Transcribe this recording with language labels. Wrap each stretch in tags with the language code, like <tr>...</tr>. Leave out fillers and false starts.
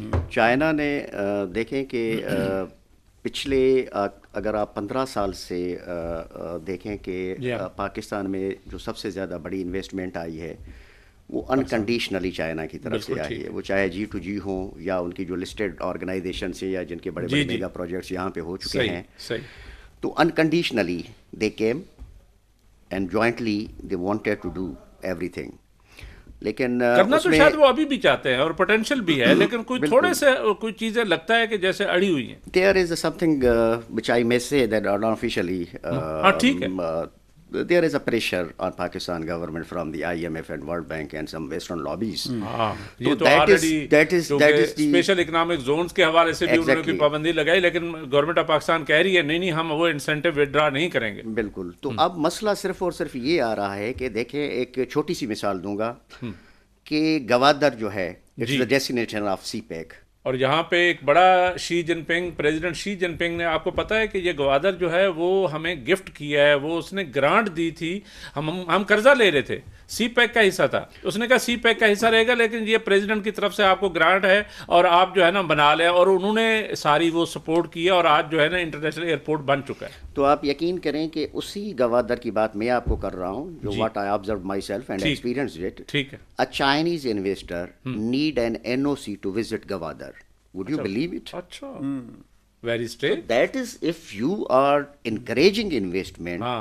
<ur>China نے دیکھیں کہ پچھلے اگر آپ 15 سال سے دیکھیں کہ پاکستان میں جو سب سے زیادہ بڑی انویسٹمنٹ آئی ہے وہ انکنڈیشنلی چائنا کی طرف سے آئی ہے، وہ چاہے جی ٹو جی ہوں یا ان کی جو لسٹڈ آرگنائزیشن سے یا جن کے بڑے بڑے میگا پروجیکٹس یہاں پہ ہو چکے ہیں، تو unconditionally</ur> <en>They came and jointly they wanted to do everything.</en> <ur>لیکن کرنا تو شاید وہ ابھی بھی چاہتے ہیں اور پوٹینشیل بھی ہے، لیکن کوئی تھوڑے سے کوئی چیزیں لگتا ہے کہ جیسے اڑی ہوئی ہیں.</ur> <en>There is something which I may say that unofficially</en> <ur>ٹھیک ہے.</ur> <en>There is a pressure on Pakistan government from the IMF and World Bank and some Western lobbies.</en> <ur>یہ تو</ur> <en>that is the</en> <ur>special economic zones کے حوالے سے بھی انہوں نے کوئی پابندی لگائی، لیکن گورنمنٹ آف پاکستان کہہ رہی ہے نہیں ہم وہ انسینٹیو وڈرا نہیں کریں گے. بالکل. تو اب مسئلہ صرف اور صرف یہ آ رہا ہے کہ دیکھیں ایک چھوٹی سی مثال دوں گا کہ گوادر جو ہے</ur> <en>It's the destination of CPEC.</en> <ur>اور یہاں پہ ایک بڑا شی جن پنگ، پریزیڈنٹ شی جن پنگ نے، آپ کو پتہ ہے کہ یہ گوادر جو ہے وہ ہمیں گفٹ کیا ہے، وہ اس نے گرانٹ دی تھی، ہم قرضہ لے رہے تھے، سی پیک کا حصہ تھا، اس نے کہا سی پیک کا حصہ رہے گا لیکن یہ پریزیڈنٹ کی طرف سے آپ کو گرانٹ ہے اور آپ جو ہے نا بنا لیں، اور انہوں نے ساری وہ سپورٹ کی اور آج جو ہے نا انٹرنیشنل ایئرپورٹ بن چکا ہے. تو آپ یقین کریں کہ اسی گوادر کی بات میں آپ کو کر رہا ہوں جو</ur> <en>What I observe myself and experienced it.</en> <ur>ٹھیک ہے.</ur> <en>A Chinese investor need an NOC to visit Gwadar. Would you believe it? اچھا. Very strange. That is if you are encouraging investment.</en>